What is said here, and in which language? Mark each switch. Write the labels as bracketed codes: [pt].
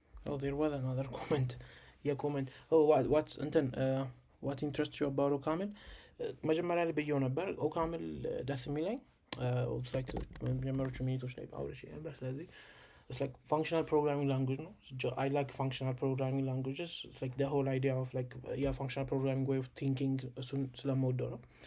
[en] Oh, there was another comment. Yeah, comment. Oh, what's what interests you about OCaml? [am] መጀመሪያ ላይ ብየው ነበር OCaml ደስ የሚለኝ like መጀመሪያዎቹ ሚኒቶች ላይ አውርቼ ነበር። ስለዚህ [en] it's like functional programming language no. I like functional programming languages. It's like the whole idea of like functional programming way of thinking [am] ስለምወደው ነው.